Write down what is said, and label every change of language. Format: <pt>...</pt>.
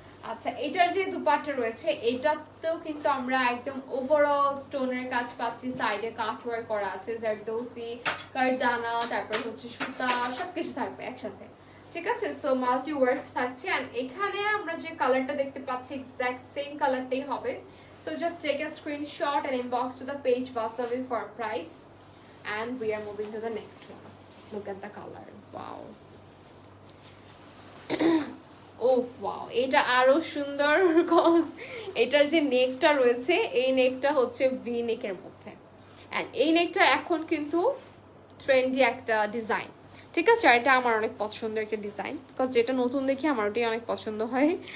<bn>আচ্ছা, এটার যে দুপাট্টা রয়েছে, এটাতেও কিন্তু আমরা একদম ওভারঅল স্টোনের কাজ পাচ্ছি, সাইডে কাট ওয়ার্ক করা আছে, জারদোসি, কারদানা, তারপর হচ্ছে সুতা, সবকিছু থাকবে একসাথে। ঠিক আছে, সো মাল্টি ওয়ার্কস থাকছে। এন্ড এখানে আমরা যে কালারটা দেখতে পাচ্ছি এক্সাক্ট সেম কালারটাই হবে।</bn> <en>So just take a screenshot and inbox to the page Vasavi for price, and we are moving to the next one. Just look at the color. Wow.</en> <bn>Oh wow, এটা আরো সুন্দর, cause এটার যে নেকটা রয়েছে, এই নেকটা হচ্ছে ভি নেকের মধ্যে। and এই নেকটা এখন কিন্তু ট্রেন্ডি একটা ডিজাইন। ঠিক আছে, আর এটা আমার অনেক পছন্দের একটা ডিজাইন, কজ যেটা নতুন দেখি আমার ওটাই অনেক পছন্দ হয়।</bn>